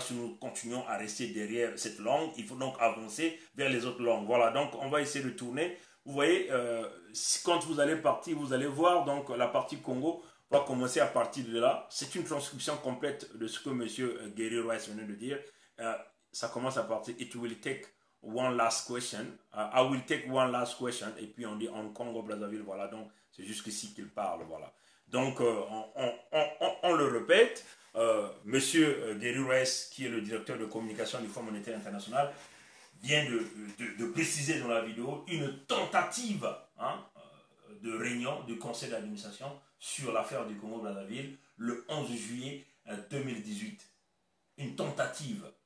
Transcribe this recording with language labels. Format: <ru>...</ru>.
<fr>Si nous continuons à rester derrière cette langue, il faut donc avancer vers les autres langues. Voilà, donc on va essayer de tourner. Vous voyez, quand vous allez partir, vous allez voir donc la partie Congo va commencer à partir de là. C'est une transcription complète de ce que M. Gary Rice venait de dire. Ça commence à partir.</fr> <en>It will take one last question. I will take one last question.</en> <fr>Et puis on dit en Congo-Brazzaville. Voilà, donc c'est jusqu'ici qu'il parle. Voilà. Donc on le répète. Monsieur Gary Rice, qui est le directeur de communication du Fonds monétaire international, vient de préciser dans la vidéo une tentative, hein, de réunion du conseil d'administration sur l'affaire du Congo-Brazzaville le 11 juillet 2018. Une tentative.</fr>